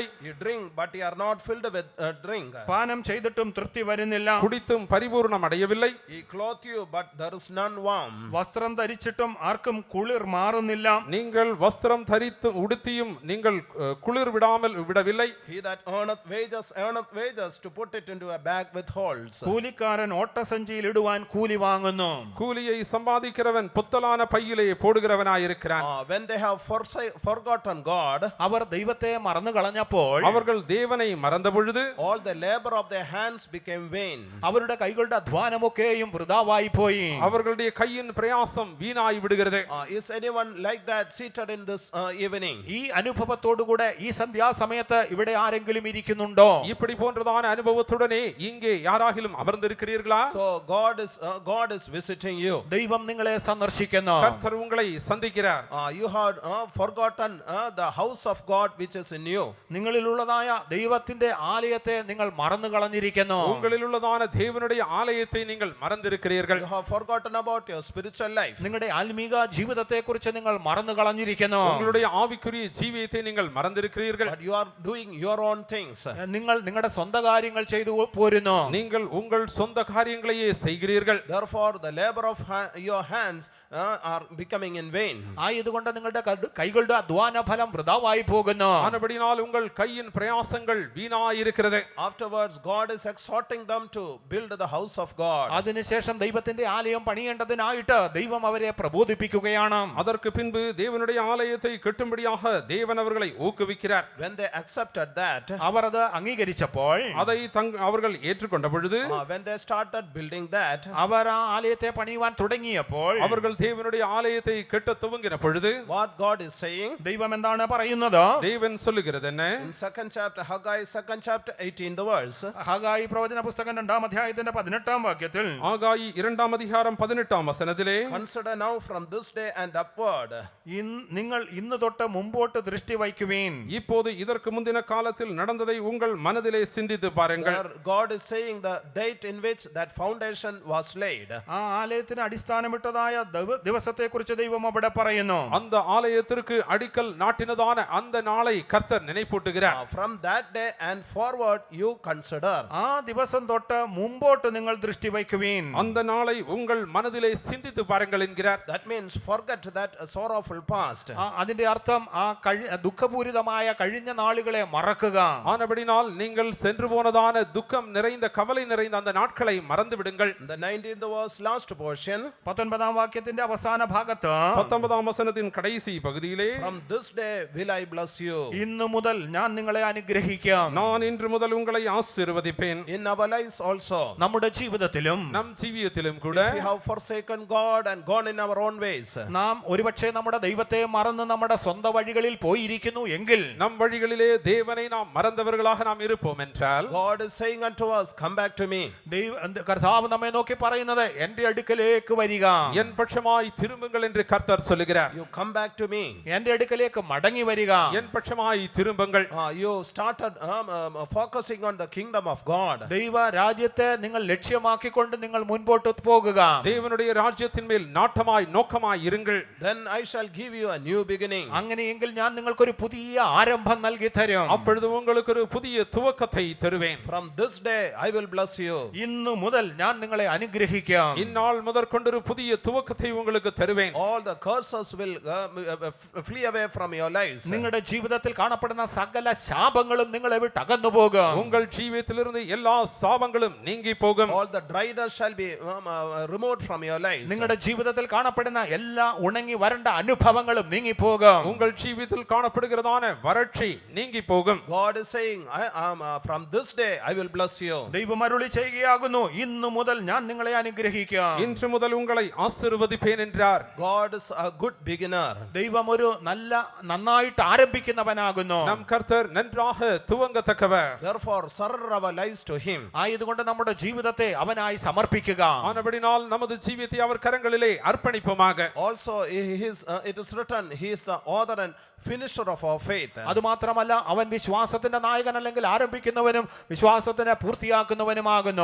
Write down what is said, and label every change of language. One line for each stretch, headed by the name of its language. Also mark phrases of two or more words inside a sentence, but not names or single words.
English: You drink but you are not filled with drink.
Malayalam: പാനം ചെയ്തിട്ടും തൃപ്തി വരുന്നില്ല.
Tamil: குடித்தும் பரிபூர்ணம் அடையவில்லை.
English: He clothe you but there is none warm.
Malayalam: വസ്ത്രം ധരിച്ചിട്ടും ആർക്കും കുളിർ മാറുന്നില്ല.
Tamil: நீங்கள் வஸ்திரம் தரித்து உடுத்தியும் நீங்கள் குளிர் விடவில்லை.
English: He that earneth wages to put it into a bag with holes.
Malayalam: കൂലിക്കാരൻ ഓട്ടസഞ്ചിയിൽ ഇടുവാൻ കൂലി വാങ്ങുന്നു.
Tamil: கூலியை சம்பாதிக்கிறவன் புத்தலான பையிலே போடுகிறவனாயிருக்கிறான்.
English: When they have forgotten God,
Malayalam: അവർ ദൈവത്തെ മറന്നു കളഞ്ഞപ്പോൾ
Tamil: அவர்கள் தேவனை மறந்த பொழுது
English: all the labor of their hands became vain.
Malayalam: അവരുടെ കൈകളുടെ അധ്വാനമൊക്കെയും വൃഥാവായി പോയി.
Tamil: அவர்களுடைய கையின் பிரயாசம் வீணாய் விடுகிறது.
English: Is anyone like that seated in this evening?
Malayalam: ഈ അനുഭവത്തോടുകൂടെ ഈ സന്ധ്യാസമയത്ത് ഇവിടെ ആരെങ്കിലും ഇരിക്കുന്നുണ്ടോ?
Tamil: இப்படி போன்றதான அனுபவத்துடனே இங்கே யாராகிலும் அமர்ந்திருக்கிறீர்களா?
English: So God is visiting you.
Malayalam: ദൈവം നിങ്ങളെ സന്ദർശിക്കുന്നു.
Tamil: கர்த்தர் உங்களை சந்திக்கிறார்.
English: You have forgotten the house of God which is in you.
Malayalam: നിങ്ങളിലുള്ളതായ ദൈവത്തിന്റെ ആലയത്തെ നിങ്ങൾ മറന്നു കളഞ്ഞിരിക്കുന്നു.
Tamil: உங்களில் உள்ளதான தேவனுடைய ஆலயத்தை நீங்கள் மறந்திருக்கிறீர்கள்.
English: You have forgotten about your spiritual life.
Malayalam: നിങ്ങളുടെ ആത്മീക ജീവിതത്തെക്കുറിച്ച് നിങ്ങൾ മറന്നു കളഞ്ഞിരിക്കുന്നു.
Tamil: உங்களுடைய ஆவிக்குரிய ஜீவியத்தை நீங்கள் மறந்திருக்கிறீர்கள்.
English: But you are doing your own things.
Malayalam: നിങ്ങൾ നിങ്ങളുടെ സ്വന്തം കാര്യങ്ങൾ ചെയ്തു പോരുന്നു.
Tamil: நீங்கள் உங்கள் சொந்த காரியங்களையே செய்கிறீர்கள்.
English: Therefore the labor of your hands are becoming in vain.
Malayalam: ആയതുകൊണ്ട് നിങ്ങളുടെ കൈകളുടെ അധ്വാന ഫലം വൃഥാവായി പോകുന്നു.
Tamil: ஆனபடினால் உங்கள் கையின் பிரயாசங்கள் வீணாயிருக்கிறது.
English: Afterwards God is exhorting them to build the house of God.
Malayalam: അതിനുശേഷം ദൈവത്തിന്റെ ആലയം പണിയേണ്ടതിനായിട്ട് ദൈവം അവരെ പ്രബോധിപ്പിക്കുകയാണ്.
Tamil: அதற்கு பின்பு தேவனுடைய ஆலயத்தை கட்டும்படியாக தேவன் அவர்களை ஊக்குவிக்கிறார்.
English: When they accepted that,
Malayalam: അവർ അത് അംഗീകരിച്ചപ്പോൾ
Tamil: அதை அவர்கள் ஏற்றுக்கொண்ட பொழுது
English: when they started building that,
Malayalam: അവർ ആ ആലയത്തെ പണിയുവാൻ തുടങ്ങിയപ്പോൾ
Tamil: அவர்கள் தேவனுடைய ஆலயத்தை கட்ட துவங்கின பொழுது
English: what God is saying,
Malayalam: ദൈവം എന്താണ് പറയുന്നത്?
Tamil: தேவன் சொல்லுகிறது என்ன?
English: in 2nd chapter Haggai 2nd chapter 18th verse,
Malayalam: ഹഗായി പ്രവചന പുസ്തകം 2-ാം അധ്യായത്തിന്റെ 18-ാം വാക്യത്തിൽ
Tamil: ஆகாயி 2ஆம் அதிகாரம் 18ஆம் வசனத்திலே
English: consider now from this day and upward.
Malayalam: നിങ്ങൾ ഇന്ന് തൊട്ട് മുമ്പോട്ട് ദൃഷ്ടി വയ്ക്കുവീൻ.
Tamil: இப்போது இதற்கு முந்தின காலத்தில் நடந்ததை உங்கள் மனதிலே சிந்தித்து பாருங்கள்.
English: There God is saying the date in which that foundation was laid.
Malayalam: ആ ആലയത്തിന് അടിസ്ഥാനമിട്ടതായ ദിവസത്തെക്കുറിച്ച് ദൈവം അവിടെ പറയുന്നു.
Tamil: அந்த ஆலயத்திற்கு அடிக்கல் நாட்டினதான அந்த நாளை கர்த்தர் நினைப்பூட்டுகிறார்.
English: From that day and forward you consider.
Malayalam: ആ ദിവസം തൊട്ട് മുമ്പോട്ട് നിങ്ങൾ ദൃഷ്ടി വയ്ക്കുവീൻ.
Tamil: அந்த நாளை உங்கள் மனதிலே சிந்தித்து பாருங்கள் என்கிறார்.
English: That means forget that sorrowful past.
Malayalam: അതിന്റെ അർത്ഥം ആ ദുഃഖപൂരിതമായ കഴിഞ്ഞ നാളുകളെ മറക്കുക.
Tamil: ஆனபடினால் நீங்கள் சென்று போனதான துக்கம் நிறைந்த கவலை நிறைந்த அந்த நாட்களை மறந்து விடுங்கள்.
English: The 19th verse last portion.
Malayalam: 19ാം വാക്യത്തിന്റെ അവസാന ഭാഗത്ത്
Tamil: 19ஆம் வசனத்தின் கடைசி பகுதியிலே
English: From this day will I bless you.
Malayalam: ഇന്നു മുതൽ ഞാൻ നിങ്ങളെ അനുഗ്രഹിക്കാം.
Tamil: நான் இன்று முதல் உங்களை ஆசீர்வதிப்பேன்.
English: In our lives also.
Malayalam: നമ്മുടെ ജീവിതത്തിലും
Tamil: நம் ஜீவியத்திலும் கூட
English: We have forsaken God and gone in our own ways.
Malayalam: നാം ഒരുപക്ഷെ നമ്മുടെ ദൈവത്തെ മറന്ന് നമ്മുടെ സ്വന്തം വഴികളിൽ പോയിരിക്കുന്നു എങ്കിൽ
Tamil: நம் வழிகளிலே தேவனை நாம் மறந்தவர்களாக நாம் இருப்போம் என்றால்
English: God is saying unto us, come back to me.
Malayalam: കർത്താവ് നമ്മെ നോക്കി പറയുന്നത് എന്റെ അടുക്കലേക്ക് വരിക,
Tamil: என் பட்சமாய் திரும்புங்கள் என்று கர்த்தர் சொல்லுகிறார்.
English: You come back to me.
Malayalam: എന്റെ അടുക്കലേക്ക് മടങ്ങി വരിക.
Tamil: என் பட்சமாய் திரும்புங்கள்.
English: You started focusing on the kingdom of God.
Malayalam: ദൈവ രാജ്യത്തെ നിങ്ങൾ ലക്ഷ്യമാക്കിക്കൊണ്ട് നിങ്ങൾ മുൻപോട്ട് പോകുക.
Tamil: தேவனுடைய ராஜ்யத்தின் மேல் நாட்டமாய் நோக்கமாய் இருங்கள்.
English: Then I shall give you a new beginning.
Malayalam: അങ്ങനെയെങ്കിൽ ഞാൻ നിങ്ങൾക്കൊരു പുതിയ ആരംഭം നൽകി തരും.
Tamil: அப்பொழுது உங்களுக்கு ஒரு புதிய துவக்கத்தை தருவேன்.
English: From this day I will bless you.
Malayalam: ഇന്നു മുതൽ ഞാൻ നിങ്ങളെ അനുഗ്രഹിക്കാം.
Tamil: இந்நாள் முதற்கொண்டு ஒரு புதிய துவக்கத்தை உங்களுக்கு தருவேன்.
English: All the curses will flee away from your lives.
Malayalam: നിങ്ങളുടെ ജീവിതത്തിൽ കാണപ്പെടുന്ന സകല ശാപങ്ങളും നിങ്ങളെ വിട്ട് അകന്നു പോകും.
Tamil: உங்கள் ஜீவியத்திலிருந்து எல்லா சாபங்களும் நீங்கி போகும்.
English: All the dryness shall be removed from your lives.
Malayalam: നിങ്ങളുടെ ജീവിതത്തിൽ കാണപ്പെടുന്ന എല്ലാ ഉണങ്ങി വരണ്ട അനുഭവങ്ങളും നീങ്ങി പോകും.
Tamil: உங்கள் ஜீவியத்தில் காணப்படுகிறதான வறட்சி நீங்கி போகும்.
English: God is saying, from this day I will bless you.
Malayalam: ദൈവം അരുളി ചെയ്യുകയാകുന്നു, ഇന്നു മുതൽ ഞാൻ നിങ്ങളെ അനുഗ്രഹിക്കാം.
Tamil: இன்று முதல் உங்களை ஆசீர்வதிப்பேன் என்றார்.
English: God is a good beginner.
Malayalam: ദൈവം ഒരു നന്നായിട്ട് ആരംഭിക്കുന്നവനാകുന്നു.
Tamil: நம் கர்த்தர் நன்றாக துவங்கத்தக்கவர்.
English: Therefore surrender our lives to him.
Malayalam: ആയതുകൊണ്ട് നമ്മുടെ ജീവിതത്തെ അവനായി സമർപ്പിക്കുക.
Tamil: ஆனபடினால் நமது ஜீவியத்தை அவர் கரங்களிலே அர்ப்பணிப்போமாக.
English: Also it is written, he is the author and finisher of our faith.
Malayalam: അതുമാത്രമല്ല അവൻ വിശ്വാസത്തിന്റെ നായകൻ അല്ലെങ്കിൽ ആരംഭിക്കുന്നവനും വിശ്വാസത്തിനെ പൂർത്തിയാക്കുന്നവനുമാകുന്നു.